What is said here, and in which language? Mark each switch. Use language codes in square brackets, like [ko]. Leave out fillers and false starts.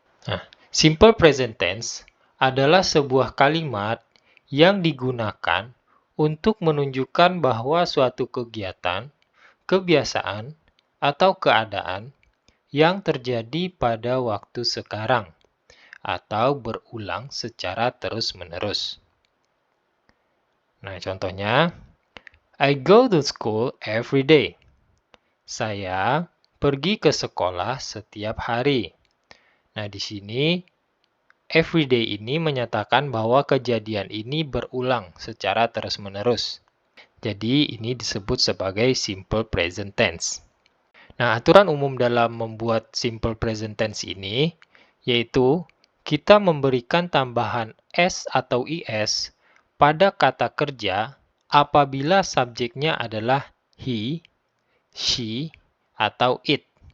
[id] Nah, Simple Present Tense adalah sebuah kalimat yang digunakan untuk menunjukkan bahwa suatu kegiatan, kebiasaan, atau keadaan yang terjadi pada waktu sekarang atau berulang secara terus-menerus. Nah, contohnya, [en] I go to school every day. [id] Saya pergi ke sekolah setiap hari. Nah, di sini [en] every day [id] ini menyatakan bahwa kejadian ini berulang secara terus-menerus. Jadi, ini disebut sebagai simple present tense. Nah, aturan umum dalam membuat simple present tense ini yaitu kita memberikan tambahan s atau is pada kata kerja apabila subjeknya adalah he, she, atau it.